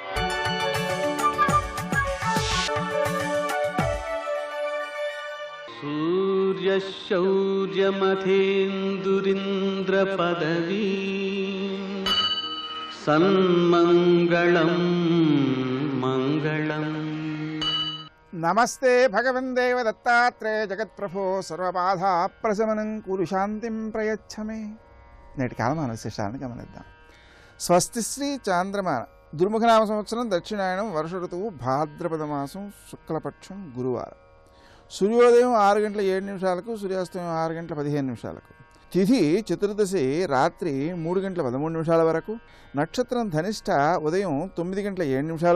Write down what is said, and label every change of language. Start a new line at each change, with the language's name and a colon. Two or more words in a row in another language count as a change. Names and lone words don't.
Sanskrit: सूर्यशौर्यमथेन्दुरिन्द्रपदवी सन्मङ्गलं मङ्गलम्। नमस्ते भगवन् देव दत्तात्रेय जगत्प्रभो सर्वबाधाप्रशमनं कुरु शान्तिं प्रयच्छ मे।
Telugu: నేటి కాలమాన విశేషాలను గమనిద్దాం. స్వస్తి శ్రీ చాంద్రమాన దుర్ముఖనామ సంవత్సరం దక్షిణాయనం వర్ష ఋతువు భాద్రపద మాసం శుక్లపక్షం గురువారం. సూర్యోదయం 6:07 సూర్యాస్తమయం 6:15 తిథి చతుర్దశి రాత్రి 3:13 వరకు, నక్షత్రం ధనిష్ట ఉదయం 9:07